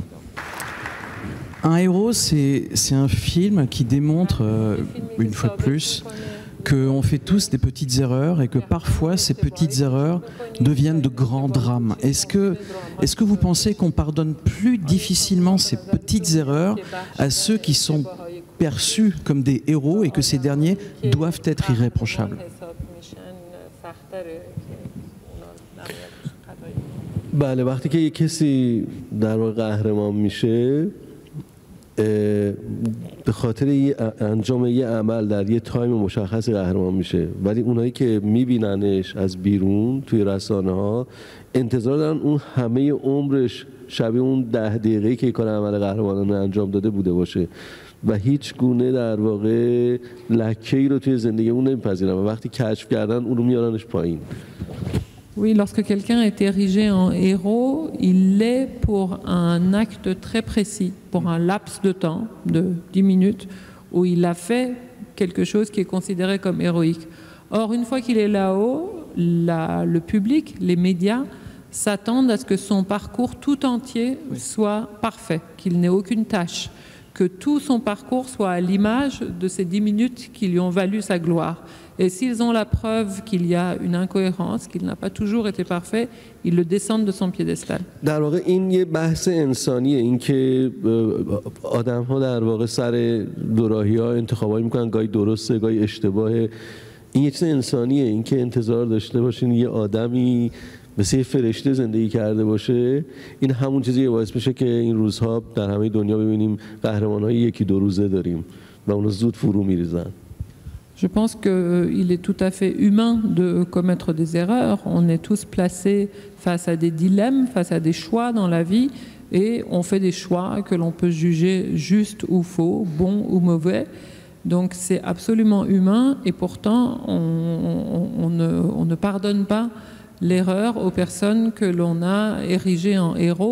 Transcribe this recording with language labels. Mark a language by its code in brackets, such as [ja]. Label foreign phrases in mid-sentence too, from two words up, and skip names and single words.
[fr] Un héros, c'est un film qui démontre, une fois de plus, qu'on fait tous des petites erreurs et que parfois ces petites erreurs deviennent de grands drames. Est-ce que vous pensez qu'on pardonne plus difficilement ces petites erreurs à ceux qui sont perçus comme des héros et que ces derniers doivent être irréprochables? [fa] بله، وقتی که یک کسی در واقع قهرمان میشه به خاطر انجام یه عمل در یه تایم مشخص قهرمان میشه، ولی اونایی که میبیننش از بیرون توی رسانه ها انتظار دارن اون همه عمرش شبیه اون 10 دقیقه‌ای که کار عمل قهرمانانه انجام داده بوده باشه و هیچ گونه در واقع لکه‌ای رو توی زندگی اون نمیپذیرن و وقتی کشف کردن اون رو میارنش پایین. [fr] Oui, lorsque quelqu'un est érigé en héros, il l'est pour un acte très précis, pour un laps de temps de 10 minutes, où il a fait quelque chose qui est considéré comme héroïque. Or, une fois qu'il est là-haut, le public, les médias, s'attendent à ce que son parcours tout entier soit parfait, qu'il n'ait aucune tâche, que tout son parcours soit à l'image de ces 10 minutes qui lui ont valu sa gloire. Et s'ils ont la preuve qu'il y a une incohérence, qu'il n'a pas toujours été parfait, ils le descendent de son piédestal. [fa] در واقع این یه بحث انسانیه، این که آدم‌ها در واقع سر دوراهی‌ها انتخابایی می‌کنن، گاهی درسته گاهی اشتباهه. این یه چیز انسانیه، این که انتظار داشته باشین یه آدمی مثل یه فرشته زندگی کرده باشه، این همون چیزیه که باعث میشه که این روزها در همه دنیا ببینیم قهرمان‌های یکی دو روزه داریم و اونها زود فرو می‌ریزن. [fr] Je pense qu'il est tout à fait humain de commettre des erreurs. On est tous placés face à des dilemmes, face à des choix dans la vie, et on fait des choix que l'on peut juger justes ou faux, bons ou mauvais. Donc c'est absolument humain, et pourtant on ne pardonne pas l'erreur aux personnes que l'on a érigées en héros.